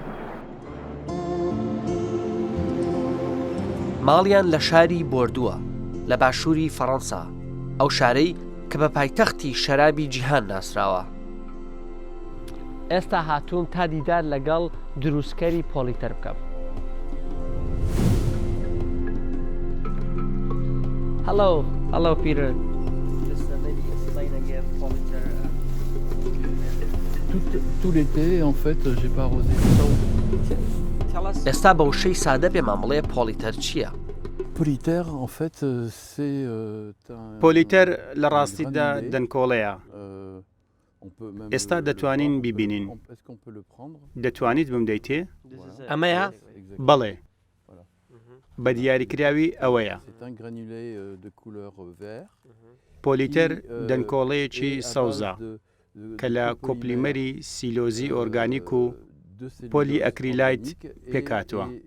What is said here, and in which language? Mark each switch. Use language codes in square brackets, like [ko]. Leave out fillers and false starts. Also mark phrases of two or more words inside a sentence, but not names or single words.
[ckb] ماڵیان لە شاری بۆردووە لە باشووری فەڕەنسا، ئەو شارەی کە بە پایتەختی شەرابی جیهان ناسراوە. ئێستا هاتووم تا دیدار لەگەڵ دروستکەری پۆلیتەر بکەم. [en] Hello, Peter. Just maybe explain again Politer. [fr] Tout l'été, en fait, j'ai pas arrosé. [ckb] ئێستا بە وشەی سادە پێمان بڵێ پۆلیتەر چییە؟ [fr] Politer, en fait, c'est un... [ckb] پۆلیتەر لە ڕاستیدا دەنکۆڵەیە. ئێستا دەتوانین بیبینین. دەتوانیت بمدەیتێ؟ ئەمەیە؟ بەڵێ. بە دیاریکراوی ئەوەیە. پۆلیتەر دەنکۆڵەیەکی سەوزە کە لە کۆپلیمەری سیلۆزی ئۆرگانیک و پۆلی ئەکریلایت پێکاتوە.